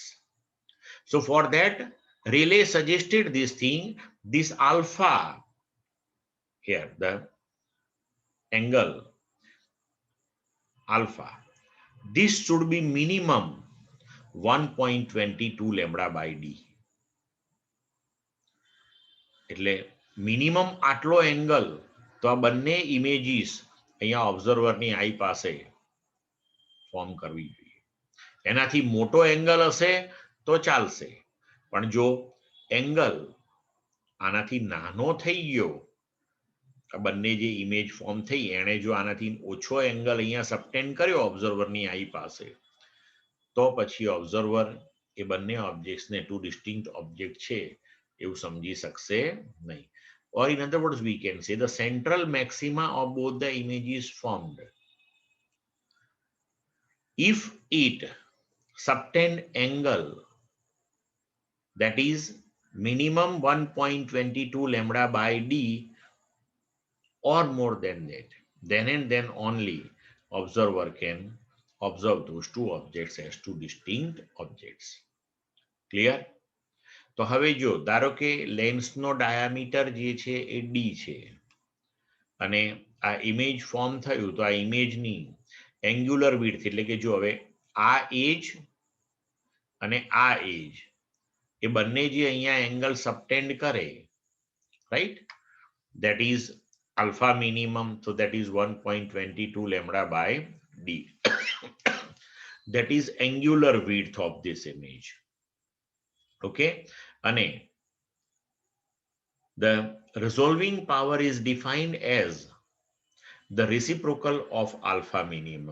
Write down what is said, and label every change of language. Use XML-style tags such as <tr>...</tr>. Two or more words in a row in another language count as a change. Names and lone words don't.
<en>So for that, Rayleigh suggested this thing, this alpha here, the angle alpha, this should be minimum 1.22 lambda by d.</en> <gu>એટલે મિનિમમ આટલો એંગલ તો આ બંને ઇમેજીસ અહીંયા ઓબ્ઝર્વરની આઈ પાસે ફોર્મ કરવી જોઈએ. એનાથી મોટો એંગલ હશે તો ચાલશે, પણ જો એંગલ આનાથી નાનો થઈ ગયો, આ બંને જે ઇમેજ ફોર્મ થઈ એણે જો આનાથી ઓછો એંગલ અહીંયા સબટેન્ડ કર્યો ઓબ્ઝર્વરની આઈ પાસે, તો પછી ઓબ્ઝર્વર એ બંને ઓબ્જેક્ટ્સને</gu> <en>two distinct object</en> <gu>છે એવું સમજી શકશે નહીં.</gu> <en>Or in other words, we can say the central maxima of both the images formed, if it subtend angle that is minimum 1.22 lambda by d or more than that, then and then only observer can observe those two objects as two distinct objects. Clear?</en> <gu>તો હવે જો ધારો કે લેન્સનો ડાયામીટર જે છે એ d છે અને આ ઇમેજ ફોર્મ થયું, તો આ ઇમેજની એંગ્યુલર વિડ્થ એટલે કે જો હવે આ એજ અને આ એજ એ બંને જે અહીંયા એંગલ સબટેન્ડ કરે, રાઈટ,</gu> <en>that is alpha minimum, so that is 1.22 lambda by d. That is angular width of this image. Okay, અને the resolving power is defined as the reciprocal of alpha minimum.</en>